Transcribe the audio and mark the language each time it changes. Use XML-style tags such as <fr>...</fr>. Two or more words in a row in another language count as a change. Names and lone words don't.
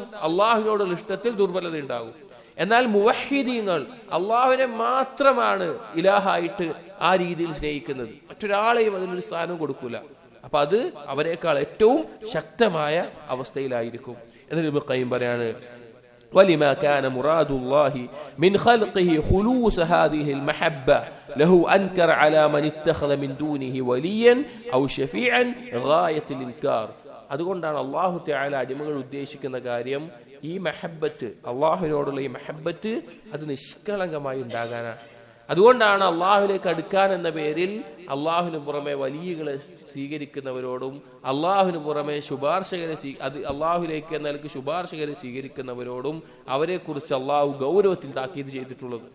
<ml>അള്ളാഹുവിനോടുള്ള ഇഷ്ടത്തിൽ ദുർബലത ഉണ്ടാകും. എന്നാൽ മുവഹ്ഹിദീങ്ങൾ അള്ളാഹുവിനെ മാത്രമാണ് ഇലാഹായിട്ട് ആ രീതിയിൽ സ്നേഹിക്കുന്നത്, മറ്റൊരാളെയും അതിനൊരു സ്ഥാനം കൊടുക്കൂല. അപ്പൊ അത് അവരെക്കാൾ ഏറ്റവും ശക്തമായ അവസ്ഥയിലായിരിക്കും എന്ന് ഇബ്നുൽ ഖയ്യിം പറയാണ്.</ml> <ar>ولما كان مراد الله من خلقه خلوص هذه المحبة له أنكر على من اتخذ من دونه وليا أو شفيعا غاية الإنكار.</ar> <ml>അതുകൊണ്ടാണ്</ml> <ar>الله تعالى</ar> <ml>അടിമകൾ ഉദ്ദേശിക്കുന്ന കാര്യം ഈ മഹബ്ബത്ത്, അള്ളാഹുവിനോടുള്ള ഈ മഹബ്ബത്ത് അത് നിഷ്കളങ്കമായി ഉണ്ടാകാനാണ്. അതുകൊണ്ടാണ് അള്ളാഹുവിലേക്ക് അടുക്കാൻ എന്ന പേരിൽ അള്ളാഹുവിന് പുറമെ വലിയകളെ സ്വീകരിക്കുന്നവരോടും അള്ളാഹുവിന് പുറമെ അള്ളാഹുലേക്ക് എന്ന നിലക്ക് ശുപാർശകരെ സ്വീകരിക്കുന്നവരോടും അവരെ കുറിച്ച് അള്ളാഹു ഗൗരവത്തിൽ താക്കീത് ചെയ്തിട്ടുള്ളത്.</ml>